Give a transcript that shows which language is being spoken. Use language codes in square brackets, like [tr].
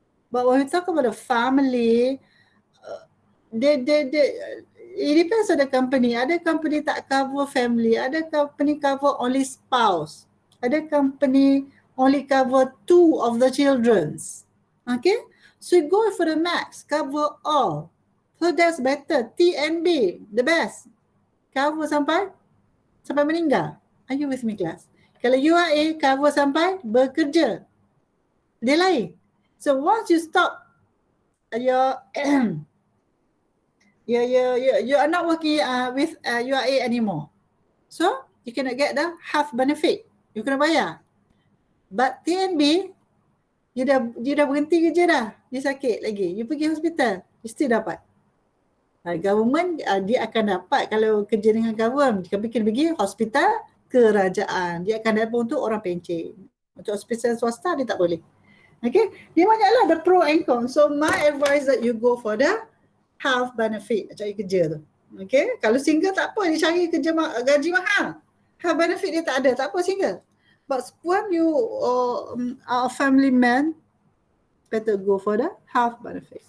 [en] But when we talk about a family, it depends on the company. [ms] Ada company tak cover family, ada company cover only spouse. [en] Ada company only cover 2 of the children. Okay? So you go for the max, cover all. So that's better. T and B, the best. [ms] Cover sampai meninggal. [en] Are you with me, class? Kalau you are A, cover sampai bekerja. [ms] Dia lain. [en] So once you stop your you are not working with URA anymore. So you cannot get the half benefit. You [ms] kena bayar. But TNB, you dah berhenti kerja dah. You sakit lagi. You pergi hospital, you still dapat. Government dia akan dapat kalau kerja dengan government. Jika kena pergi hospital kerajaan, dia akan dapat untuk orang pencen. Untuk hospital swasta dia tak boleh. Okay, dia banyaklah [en] the pro and con. So my advice that you go for the half benefit [ms] cari kerja tu. Okay, kalau single tak apa, dia cari kerja gaji mahal. Half benefit dia tak ada, tak apa single. [en] But when you are a family man, better go for the half benefit.